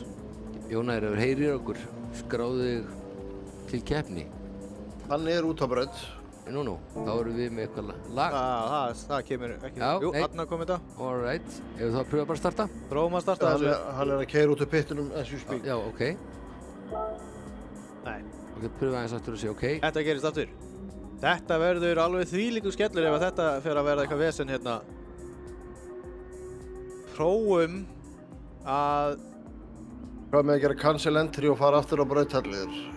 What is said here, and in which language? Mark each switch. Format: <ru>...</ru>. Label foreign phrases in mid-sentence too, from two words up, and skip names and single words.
<is>Jón Ægir heyrir okkur. Skráðu þig til keppni. Hann er út á braut. Nú, þá erum við með eitthvað lag. Það kemur ekki. Já, Jú, nei. þarna kom þetta. Alright. Ef þú þá að pröfa bara að starta? Prófum að starta þessu. Hann er að keyra út af pittunum</is> <en>as you speak.</en> <is>Já, ok. Nei. Ok, pröfa aðeins aftur og sé ok. Þetta gerist aftur. Þetta verður alveg þvílíkur skellur ef að þetta fer að verða eitthvað vesen hérna. Prófum að... Hvað með að gera</is> <en>cancel entry</en> <is>og fara aftur á brauthallir?</is>